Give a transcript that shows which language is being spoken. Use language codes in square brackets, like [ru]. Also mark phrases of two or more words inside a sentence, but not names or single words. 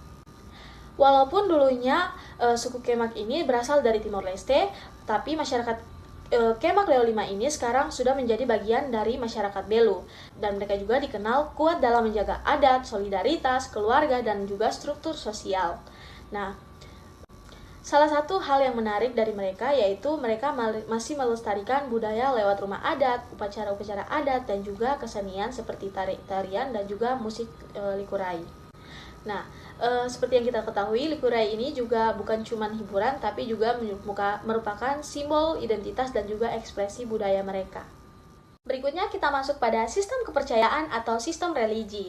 [id] Walaupun dulunya suku Kemak ini berasal dari Timor Leste, tapi masyarakat Kemak Leo 5 ini sekarang sudah menjadi bagian dari masyarakat Belu, dan mereka juga dikenal kuat dalam menjaga adat, solidaritas, keluarga, dan juga struktur sosial. Nah, salah satu hal yang menarik dari mereka yaitu mereka masih melestarikan budaya lewat rumah adat, upacara-upacara adat, dan juga kesenian seperti tarian dan juga musik likurai. Nah, seperti yang kita ketahui, likurai ini juga bukan cuma hiburan, tapi juga merupakan simbol identitas dan juga ekspresi budaya mereka. Berikutnya kita masuk pada sistem kepercayaan atau sistem religi.